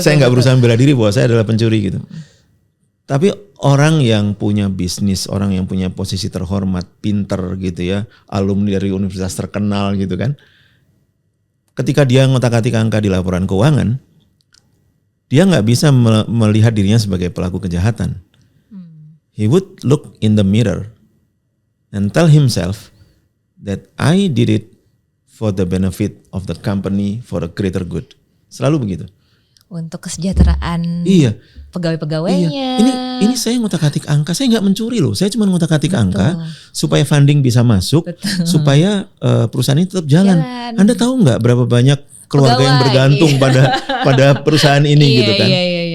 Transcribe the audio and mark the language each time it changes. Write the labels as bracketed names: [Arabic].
[Indonesian] saya nggak berusaha bela diri bahwa saya adalah pencuri gitu. Tapi orang yang punya bisnis, orang yang punya posisi terhormat, pinter gitu ya, alumni dari universitas terkenal gitu kan. Ketika dia ngotak-atik angka di laporan keuangan, dia nggak bisa melihat dirinya sebagai pelaku kejahatan. [English] He would look in the mirror and tell himself that I did it for the benefit of the company, for a greater good. [Indonesian] Selalu begitu. Untuk kesejahteraan pegawai-pegawainya. Iya. Ini saya ngotak-atik angka, saya nggak mencuri loh. Saya cuma ngotak-atik angka supaya funding bisa masuk, supaya perusahaan ini tetap jalan. Anda tahu nggak berapa banyak keluarga yang bergantung pada perusahaan ini gitu kan? Iya.